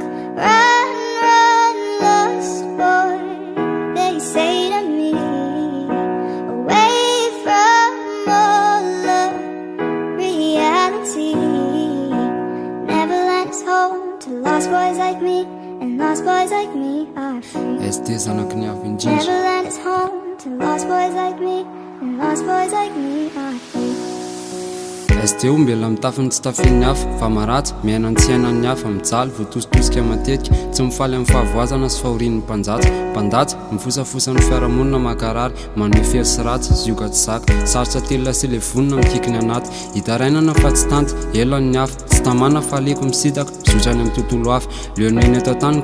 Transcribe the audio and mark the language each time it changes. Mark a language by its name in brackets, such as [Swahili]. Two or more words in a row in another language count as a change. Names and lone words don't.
[English] Run, run, lost boy, they say to me, away from all of reality. Neverland is home to lost boys like me, and lost boys like me are free. Neverland is home to lost boys like me, and lost boys like me are free. [Malagasy] Esteo mbela mitafiny tsy tafiny hafa, fa maratsy miaina tsy ainan'ny hafa, mijaly voatositosika matetika, tsy mifaly amin'ny fahavoazana sy fahorian'ny mpandatsy mifosafosa ny fiarahamonina makarary, manome fery sy ratsy, zioka tsy zaka, sarotra telona sy le vonina mikikiny anaty, hitarainana fa tsy tanty, elan'ny hafa, tsy tamana fa aleko misitaka, mizotra any amin'ny tontolo hafa, leo ny eny eto tany